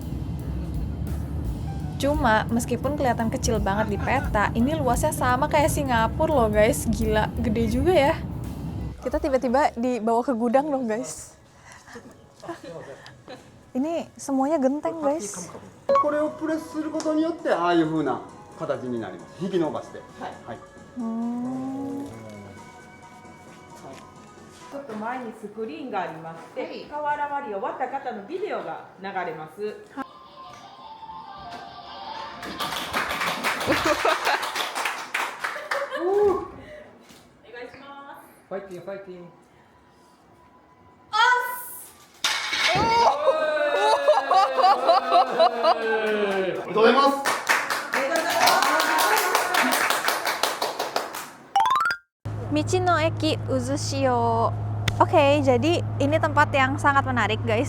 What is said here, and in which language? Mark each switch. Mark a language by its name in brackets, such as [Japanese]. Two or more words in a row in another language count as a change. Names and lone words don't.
[Indonesian] Cuma meskipun kelihatan kecil banget di peta, ini luasnya sama kayak Singapura loh guys. Gila, gede juga ya. Kita tiba-tiba dibawa ke gudang dong guys. Ini semuanya genteng guys. [Japanese] これをプレスすることによってああいう風な形になります。引き伸ばして。はい。ちょっと前にスクリーンがありまして、瓦割り終わった方のビデオが流れます。ファイティングファイティング。 [Indonesian] Michino Eki Uzushio. Oke, jadi ini tempat yang sangat menarik guys.